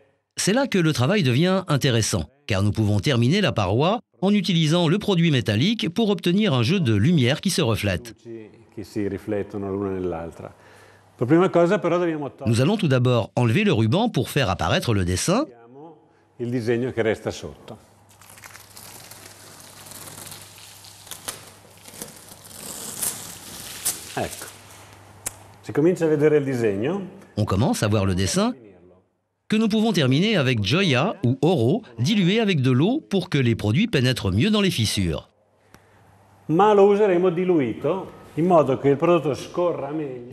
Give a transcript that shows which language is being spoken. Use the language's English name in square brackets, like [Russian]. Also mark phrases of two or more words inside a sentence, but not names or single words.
[French] C'est là que le travail devient intéressant, car nous pouvons terminer la paroi en utilisant le produit métallique pour obtenir un jeu de lumière qui se reflète. [Italian] luci che si riflettono l'una nell'altra. Per prima cosa però dobbiamo togliere [French] Nous allons tout d'abord enlever le ruban pour faire apparaître le dessin. [Italian] il disegno che resta sotto. Ecco, si comincia a vedere il disegno. [French] On commence à voir le dessin, que nous pouvons terminer avec Gioia ou Oro dilué avec de l'eau pour que les produits pénètrent mieux dans les fissures. [Italian] Ma lo useremo diluito in modo che il prodotto scorra meglio.